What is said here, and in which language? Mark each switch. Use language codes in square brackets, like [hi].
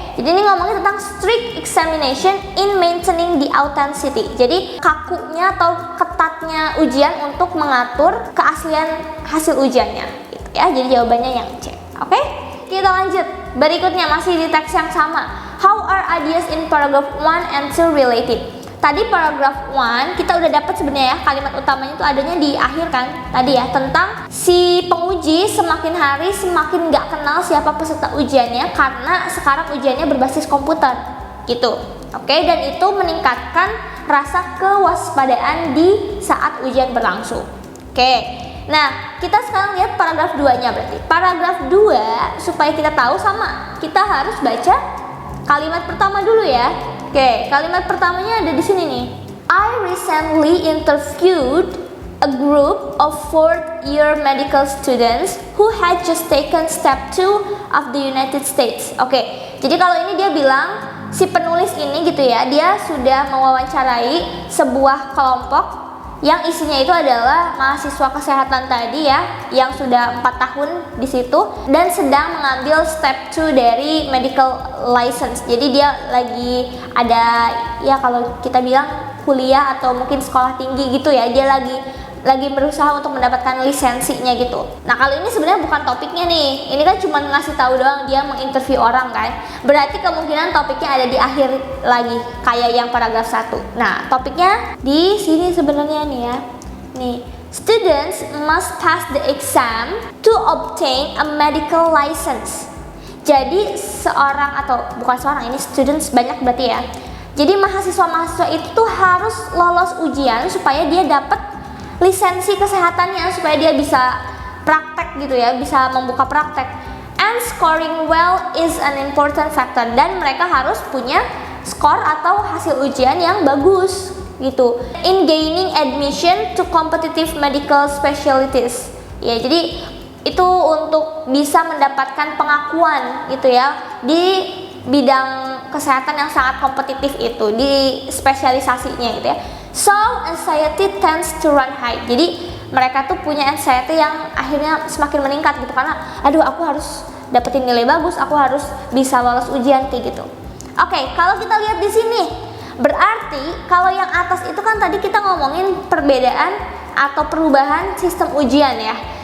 [id] Jadi ini ngomongin tentang [en] strict examination in maintaining the authenticity. [id] Jadi kakunya atau ketatnya ujian untuk mengatur keaslian hasil ujiannya. Gitu ya. Jadi jawabannya yang C. Oke. Kita lanjut. Berikutnya masih di teks yang sama. [en] How are ideas in paragraph 1 and 2 related? [id] Tadi paragraph 1 kita udah dapat sebenarnya ya, kalimat utamanya itu adanya di akhir kan tadi ya, tentang si penguji semakin hari semakin nggak kenal siapa peserta ujiannya karena sekarang ujiannya berbasis komputer gitu. Oke, dan itu meningkatkan rasa kewaspadaan di saat ujian berlangsung. Oke, nah kita sekarang lihat paragraf 2-nya. Berarti paragraf 2 supaya kita tahu sama, kita harus baca kalimat pertama dulu ya. Oke, kalimat pertamanya ada di sini nih. [en] I recently interviewed a group of fourth-year medical students who had just taken step 2 of the United States. [id] Oke, jadi kalau ini dia bilang si penulis ini gitu ya, dia sudah mewawancarai sebuah kelompok yang isinya itu adalah mahasiswa kesehatan tadi ya, yang sudah 4 tahun di situ dan sedang mengambil step 2 dari medical license. Jadi dia lagi ada ya, kalau kita bilang kuliah atau mungkin sekolah tinggi gitu ya, dia lagi berusaha untuk mendapatkan lisensinya gitu. Nah, kalau ini sebenarnya bukan topiknya nih. Ini kan cuma ngasih tahu doang, dia menginterview orang kan. Berarti kemungkinan topiknya ada di akhir lagi kayak yang paragraf 1. Nah, topiknya di sini sebenarnya nih ya. [en] Nih, students must pass the exam to obtain a medical license. [id] Jadi seorang, atau bukan seorang, ini students banyak berarti ya. Jadi mahasiswa-mahasiswa itu harus lolos ujian supaya dia dapat lisensi kesehatannya, supaya dia bisa praktek gitu ya, bisa membuka praktek. [en] And scoring well is an important factor, [id] dan mereka harus punya skor atau hasil ujian yang bagus gitu [en] in gaining admission to competitive medical specialties. [id] Ya, jadi itu untuk bisa mendapatkan pengakuan gitu ya di bidang kesehatan yang sangat kompetitif itu, di spesialisasinya gitu ya. [en] So, anxiety tends to run high. [id] Jadi mereka tuh punya anxiety yang akhirnya semakin meningkat gitu, karena aduh, aku harus dapetin nilai bagus, aku harus bisa lolos ujian kayak gitu. Oke, kalau kita lihat di sini, berarti kalau yang atas itu kan tadi kita ngomongin perbedaan atau perubahan sistem ujian ya.